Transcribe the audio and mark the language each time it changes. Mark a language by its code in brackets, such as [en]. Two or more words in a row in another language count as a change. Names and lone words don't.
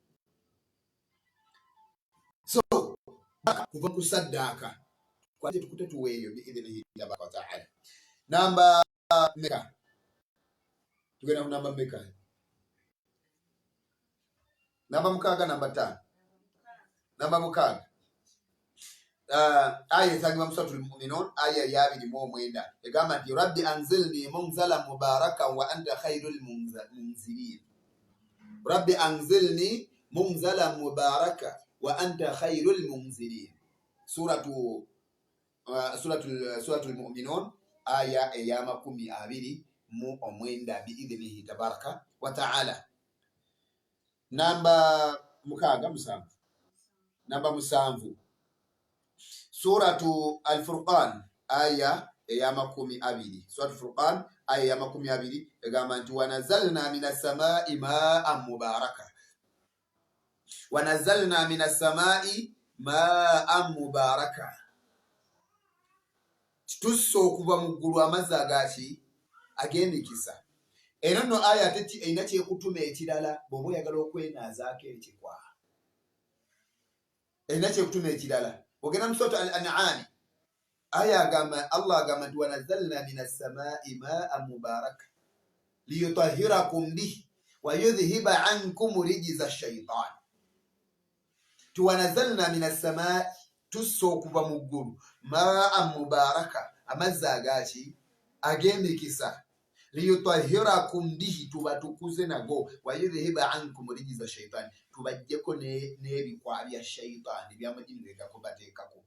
[lg] So kuva ku saddaaka kwaje tukute tuweeyo [ar] بإذنه تبارك وتعالى. [lg] Namba meka, tugenda ku namba meka? Namba mukaaga, namba 5, namba mukaaga. Aya esangibwa mu suratul Mu'minun, aya ya 29 egamba nti [ar] رب أنزلني منزلا مباركا وأنت خير المنزلين. رب أنزلني منزلا مباركا وأنت خير المنزلين. [lg] Suratul Mu'minun aya eya 29 [ar] بإذنه تبارك وتعالى. [lg] Namba mukaaga musanvu, namba musanvu, Suratu Al-Furqan aya eya 20. Suratu Al-Furqan aya ya 20 egamba nti [ar] ونزلنا من السماء ماء مباركا, ونزلنا من السماء ماء مباركا. [lg] Tusso okuva mu ggulu amazzi ag'emikisa. Era nno aya ate erina kyekutuma ekirala bw'oba oyagala okwenaazaako ekikwa. Erina kyekutuma ekirala. Ogenda mu Suratu Al-An'am aya agamba, Allah agamba nti [ar] ونزلنا من السماء ماء مباركا ليطهركم به ويذهب عنكم رجز الشيطان. ونزلنا من السماء, [lg] tusso okuva mu ggulu, [ar] ماء مباركا, [lg] amazzi ag'emikisa, [ar] ليطهركم به, [lg] tubatukuze nago, [ar] ويذهب عنكم رجز الشيطان, [lg] tubajjeko n'ebikwa bya shaytan by'amajini byegakubateekako.